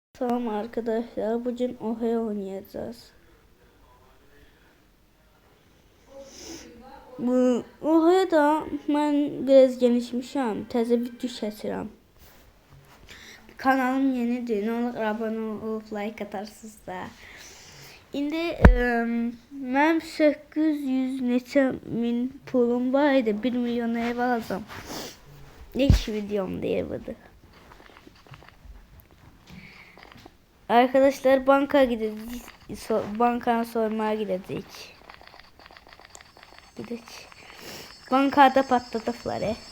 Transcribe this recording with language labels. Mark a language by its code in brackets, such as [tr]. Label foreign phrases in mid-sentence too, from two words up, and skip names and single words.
[tr] Tamam arkadaşlar, bugün Ohe oynayacağız. Bu Ohe'da ben biraz genişmişim. [az] Təzə video çəkirəm. Kanalım yenidir. [tr] Ne olur abone olup like atarsınız da. [az] İndi mənim 800 neçə min pulum var idi. [tr] 1 milyon ev alacağım. İlk videom diye budur. Arkadaşlar banka gideceğiz. Bankaya soymaya gideceğiz. Bankada patladıkları.